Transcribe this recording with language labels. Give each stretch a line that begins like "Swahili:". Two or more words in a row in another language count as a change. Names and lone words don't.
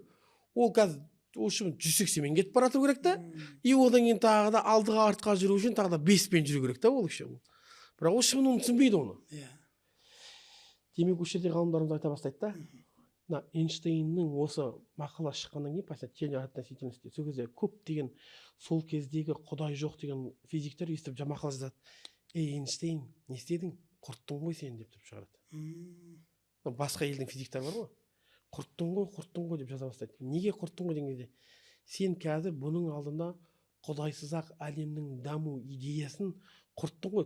Kazakh: Ол қазір ұшып 180-мен кетіп бара жату керек та. И одан кейін тағы да алдыға артқа жүру үшін тағы да 5-пен жүру керек та ол үшін. Бірақ ол шын оны түсінбейді оны. Демек осы жерде ғалымдарымыз айта бастайды да. Мына Эйнштейннің осы мақала шыққаннан кейін
Russian: после теория относительности
Kazakh: сол кезде көптеген сол кездегі құдай жоқ деген физиктер естіп мақала жазады. Ей, Эйнштейн, не істедің? Құрттың ғой сен деп тұрып шығарады. Басқа елдің физиктері бар ғой. Құрттың ғой деп жаза бастайды. Неге құрттың ғой деген кезде? Сен қазір бұның алдында құдайсыз-ақ әлемнің даму идеясын құрттың ғой.